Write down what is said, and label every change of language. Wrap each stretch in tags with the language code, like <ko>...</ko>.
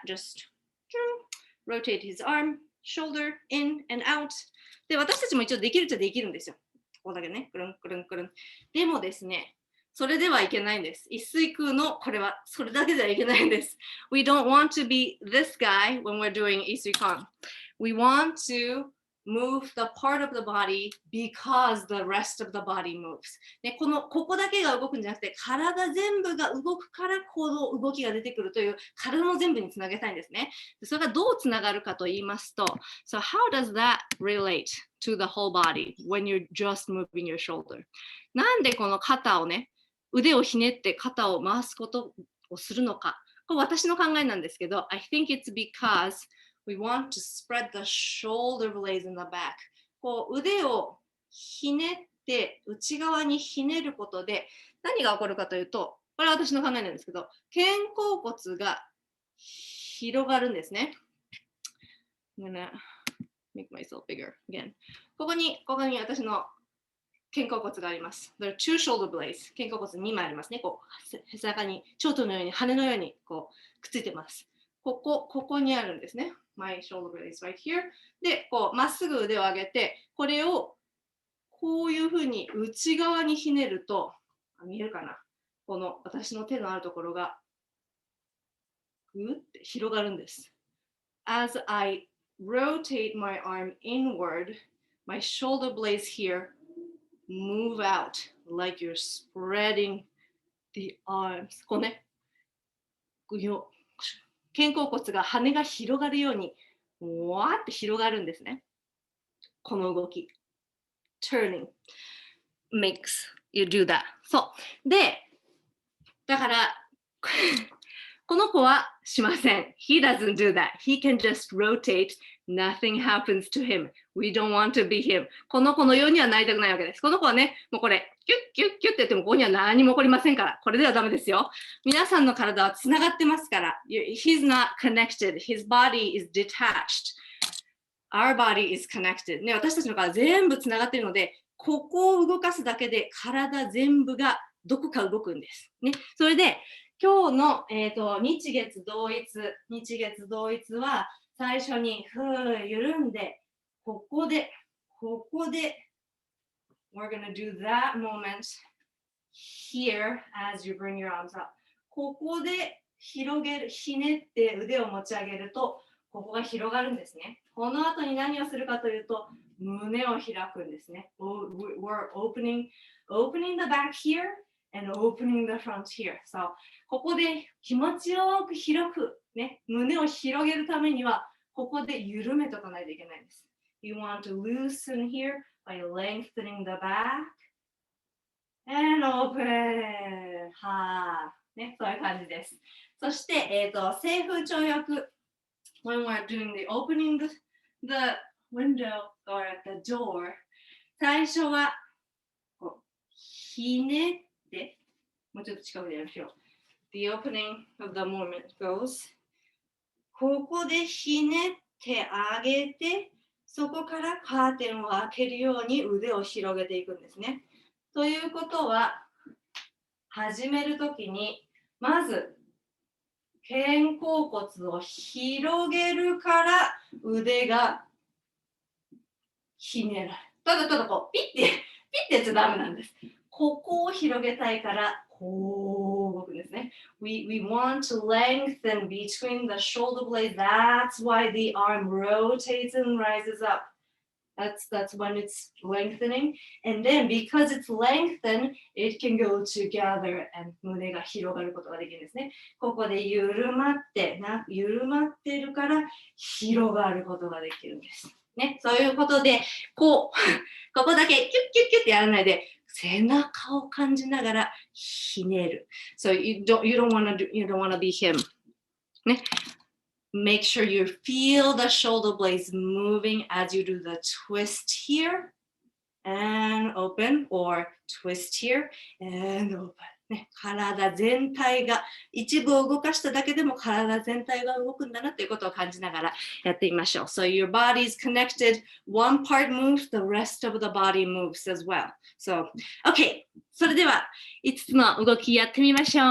<en>Just rotate his arm, shoulder, in and out.</en> <ja>で、私たちも一応できるっちゃできるんですよ。ここだけね、くるんくるんくるん。でもですね、それではいけないんです。一水空のこれはそれだけではいけないんです。</ja> <en>We don't want to be this guy when we're doing YiShuiKong. We want to move the part of the body because the rest of the body moves.</en> <ja>で、ここだけが動くんじゃなくて、体全部が動くからこの動きが出てくるという体の全部につなげたいんですね。それがどうつながるかと言いますと、</ja> <en>So how does that relate to the whole body when you're just moving your shoulder?</en> <ja>なんでこの肩をね、腕をひねって肩を回すことをするのか。これ私の考えなんですけど、</ja> <en>I think it's because we want to spread the shoulder blades in the back.</en> <ja>こう腕をひねって内側にひねることで何が起こるかというと、これは私の考えなんですけど、肩甲骨が広がるんですね。</ja> <en>I'm gonna make myself bigger again.</en> <ja>ここに私の肩甲骨があります。</ja> <en>There are two shoulder blades.</en> <ja>肩甲骨2枚ありますね。こう、背中に、蝶々のように、羽のようにこうくっついてます。ここにあるんですね。</ja> <en>My shoulder blade is right here.</en> <ja>で、こう、まっすぐ腕を上げて、これをこういうふうに内側にひねると、見えるかな？この私の手のあるところが、ぐって広がるんです。</ja> <en>As I rotate my arm inward, my shoulder blades here move out like you're spreading the arms.</en> <ja>こうね、肩甲骨が羽が広がるようにわーって広がるんですね。この動き。</ja> <en>Turning makes you do that.</en> <ja>そう。で、だからこの子はしません。</ja> <en>He doesn't do that. He can just rotate. Nothing happens to him. We don't want to be him.</en> <ja>この子のようにはなりたくないわけです。この子はね、もうこれ、キュッキュッキュッって言ってもここには何も起こりませんから。これではダメですよ。皆さんの体はつながってますから。</ja> <en>He's not connected. His body is detached. Our body is connected.</en> <ja>ね、私たちの体全部つながっているので、ここを動かすだけで体全部がどこか動くんです。ね、それで今日の、日月同一は最初に緩んで、ここで</ja> <en>we're gonna do that moment here as you bring your arms up.</en> <ja>ここで広げる、ひねって腕を持ち上げると、ここが広がるんですね。この後に何をするかというと、胸を開くんですね。</ja> <en>We're opening the back here and opening the front here.</en> <ja>So, ここで気持ちよく広く、ね、胸を広げるためには、ここで緩めとかないといけないんです。</ja> <en>You want to loosen here by lengthening the back and open.</en> <ja>はー、ね、そういう感じです。そして、西風潮訳。</ja> <en>When we're doing the opening the window or the door,</en> <ja>最初はこうひねって、もうちょっと近くでやりましょう。</ja> <en>The opening of the movement goes</en> <ja>ここでひねってあげて、そこからカーテンを開けるように腕を広げていくんですね。ということは、始めるときに、まず肩甲骨を広げるから腕がひねられる。ただこうピッてやっちゃダメなんです。ここを広げたいからこう動くんですね。</ja> <en>We want to lengthen between the shoulder blades. That's why the arm rotates and rises up. That's when it's lengthening. And then because it's lengthened, it can go together and</en> <ja>胸が広がることができるんですね。ここで緩まってるから広がることができるんです。ね、そういうことで、ここだけキュッキュッキュッってやらないで、背中を感じながらひねる。</ja> <en>So you don't wanna be him. ね。 Make sure you feel the shoulder blades moving as you do the twist here and open or twist here and open.</en> <ja>ね、体全体が一部を動かしただけでも体全体が動くんだなということを感じながらやってみましょう。</ja> <en>So your body is connected. One part moves, the rest of the body moves as well. So, okay.</en> <ja>それでは5つの動きやってみましょう。</ja>